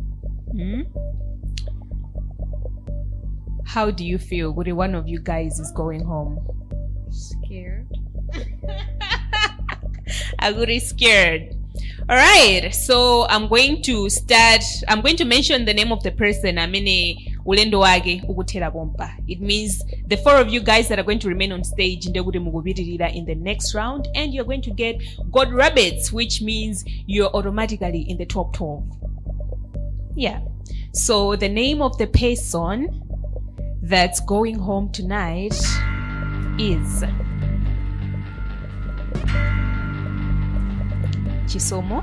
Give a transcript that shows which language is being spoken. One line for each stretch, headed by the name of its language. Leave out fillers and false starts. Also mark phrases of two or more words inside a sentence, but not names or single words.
English: How do you feel? Would one of you guys is going home? Scared. Aguri scared. All right, so I'm going to mention the name of the person.
Nyanja: Ulendo wage ukutera bomba.
English: It means the 4 of you guys that are going to remain on stage in the next round, and you're going to get gold rabbits, which means you're automatically in the top 12. Yeah. So the name of the person that's going home tonight is Chisomo.